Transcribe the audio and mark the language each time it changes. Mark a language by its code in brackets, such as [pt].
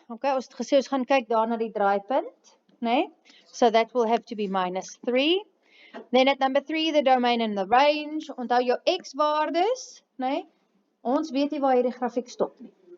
[af] Okay, ons het gesê ons gaan kyk daar na die draaipunt, né? [en] So that will have to be minus 3. Then at number 3, the domain and the range. [af] Onthou jou x-waardes, né? Ons weet nie waar hierdie grafiek stop nie.